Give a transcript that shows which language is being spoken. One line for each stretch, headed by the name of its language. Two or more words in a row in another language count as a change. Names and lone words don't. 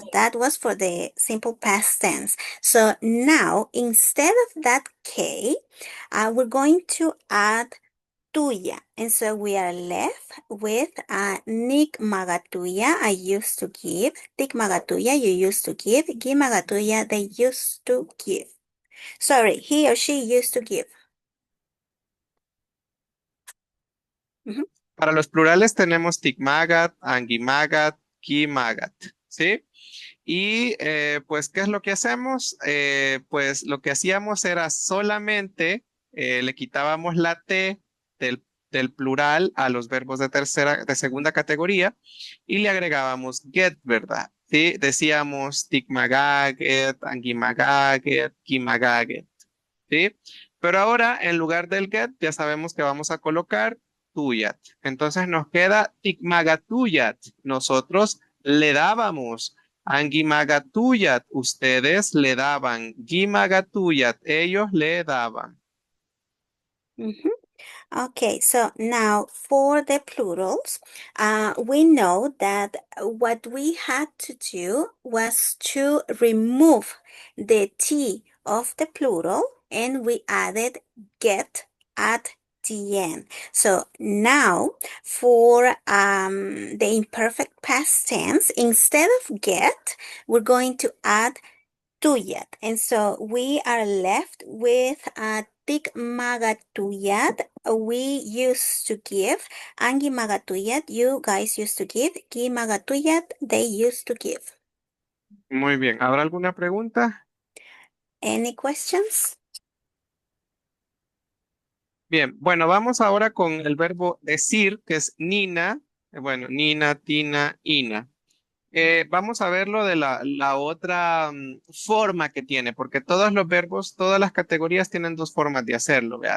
English: That was for the simple past tense. So now, instead of that K, we're going to add tuya. And so we are left with Nick Magatuya, I used to give. Tik Magatuya, you used to give. Gi Magatuya, they used to give. Sorry, he or she used to give.
Spanish: Para los plurales tenemos Tikmagat, Angimagat, Kimagat, ¿sí? Y pues, ¿qué es lo que hacemos? Pues lo que hacíamos era solamente le quitábamos la T del plural a los verbos de segunda categoría y le agregábamos get, ¿verdad? ¿Sí? Decíamos tikmagaget, angimagaget, kimagaget, ¿sí? Pero ahora en lugar del get ya sabemos que vamos a colocar tuyat. Entonces nos queda tikmagatuyat. Nosotros le dábamos. Angimagatuyat, ustedes le daban. Gimagatuyat, ellos le daban.
English: Okay, so now for the plurals, we know that what we had to do was to remove the T of the plural and we added get at the end. So now for the imperfect past tense, instead of get, we're going to add tuyat. And so we are left with tik magatuyat. We used to give. Angi magatuyat, you guys used to give. Ki magatuyat, they used to give.
Spanish: Muy bien. ¿Habrá alguna pregunta?
English: Any questions?
Spanish: Bien, bueno, vamos ahora con el verbo decir, que es Nina. Bueno, Nina, Tina, Ina. Vamos a ver lo de la otra forma que tiene, porque todos los verbos, todas las categorías tienen dos formas de hacerlo, ¿vea?